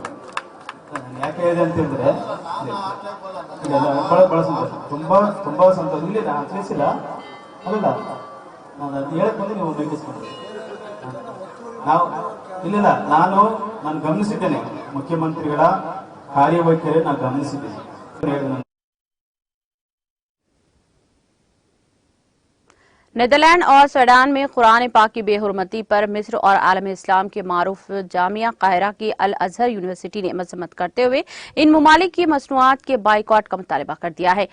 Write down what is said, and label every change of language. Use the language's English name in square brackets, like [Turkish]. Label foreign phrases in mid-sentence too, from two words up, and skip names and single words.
[Kannada] ಯಾಕೆ ಹೇಳಿದೆ ಅಂತಂದ್ರೆ ಬಹಳ ಸಂತೋಷ, ತುಂಬಾ ಸಂತೋಷ. ಇಲ್ಲಿ ನಾನು ತಿಳಿಸಿಲ್ಲ ಅಲ್ಲ, ನಾನು ಹೇಳಕ್ ಬಂದು ನೀವು ಗಮನಿಸ್ಕೊಂಡ್ರಿ. ನಾನು ಗಮನಿಸಿದ್ದೇನೆ, ಮುಖ್ಯಮಂತ್ರಿಗಳ ಕಾರ್ಯವೈಖರಿ ನಾನು ಗಮನಿಸಿದ್ದೇನೆ. [Urdu] نیدرلینڈ اور سوڈان میں قرآن پاک کی بےحرمتی پر مصر اور عالم اسلام کے معروف جامعہ قاہرہ کی ال ازہر یونیورسٹی نے مذمت کرتے ہوئے ان ممالک کی مصنوعات کے بائیکاٹ کا مطالبہ کر دیا ہے.